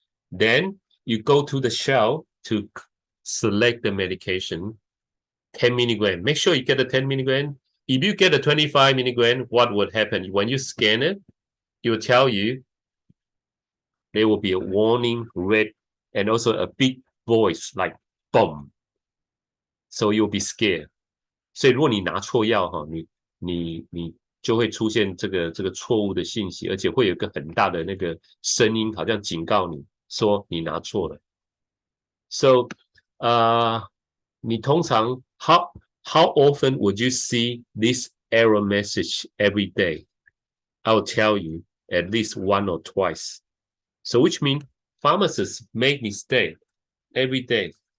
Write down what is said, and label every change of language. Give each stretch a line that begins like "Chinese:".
English: Then you go to the shelf to select the medication, 10 milligram. Make sure you get the 10 milligram. If you get a 25 milligram, what would happen? When you scan it, it will tell you there will be a warning red and also a big voice like boom. So you'll be scared.
Chinese: 所以如果你拿错药哈，你就会出现这个错误的信息，而且会有一个很大的那个声音，好像警告你说你拿错了。
English: So,
Chinese: 你通常
English: how often would you see this error message every day? I will tell you at least 1 or twice. So which means pharmacists make mistake every day.